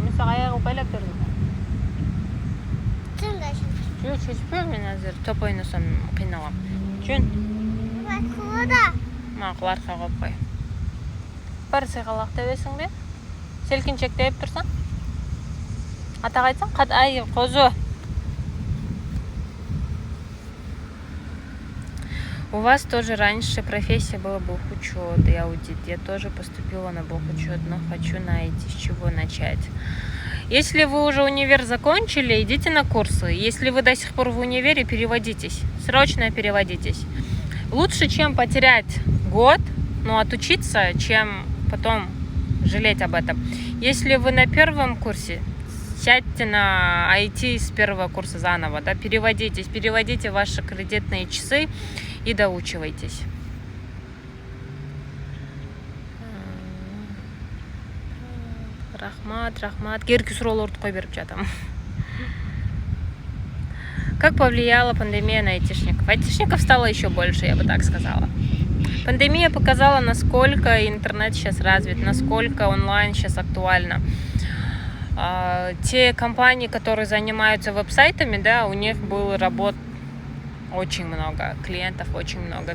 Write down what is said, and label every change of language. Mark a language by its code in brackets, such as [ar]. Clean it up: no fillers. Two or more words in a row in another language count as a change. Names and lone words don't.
[ky] Мен сага аягы байлап бердим. Жок, чечпе, мен азыр топ ойносом кыйналам. Жөн. Макулда. Макул, арка коюп кой. Бар сыйгалак дебесиңби? Селкинчек деп турсаң? Атак айтсаң, ай, козу. [ru] У вас тоже раньше профессия была бухучет и аудит. Я тоже поступила на бухучет, но хочу найти, с чего начать. Если вы уже универ закончили, идите на курсы. Если вы до сих пор в универе, переводитесь. Срочно переводитесь. Лучше, чем потерять год, но отучиться, чем потом жалеть об этом. Если вы на первом курсе, сядьте на IT с первого курса заново, да, переводитесь, переводите ваши кредитные часы и доучивайтесь. [ky] Рахмат. Керки суроолорду кой берип жатам. [ru] Как повлияла пандемия на айтишников? Айтишников стало еще больше, я бы так сказала. Пандемия показала, насколько интернет сейчас развит, насколько онлайн сейчас актуально. Те компании, которые занимаются веб-сайтами, да, у них было работ очень много, клиентов очень много.